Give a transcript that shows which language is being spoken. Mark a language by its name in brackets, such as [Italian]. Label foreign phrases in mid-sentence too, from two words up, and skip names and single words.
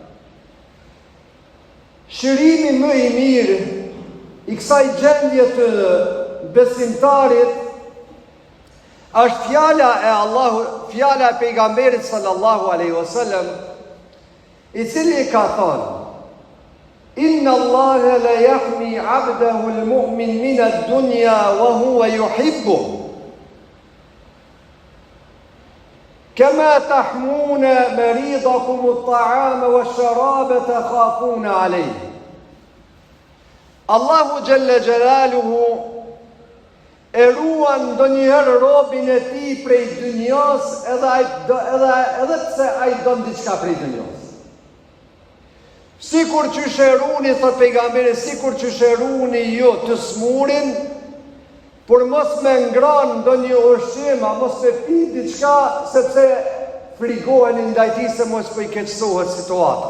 [Albanian] Shërimi më i mirë i kësaj gjendje të besimtarit është fjala e pejgamberit [Arabic] صلى الله عليه وسلم, [Albanian] i cili ka thënë: [Arabic] إن الله ليحمي عبده المؤمن من الدنيا وهو يحب كما تحمون مريضكم الطعام والشراب تخافون عليه. [Albanian] Allahu [Arabic] جل جلاله [Albanian] e ruan ndonjëherë robin e tij prej dynjas edhe pse ai don diçka prej dynjas. Sikur që shëruni, thot pejgamberi, sikur që shëruni jo të smurin, por mos me ngran ndonjë ushqim, a mos me pi diçka sepse frigoheni ndaj tij se mos po i keqësohet situata.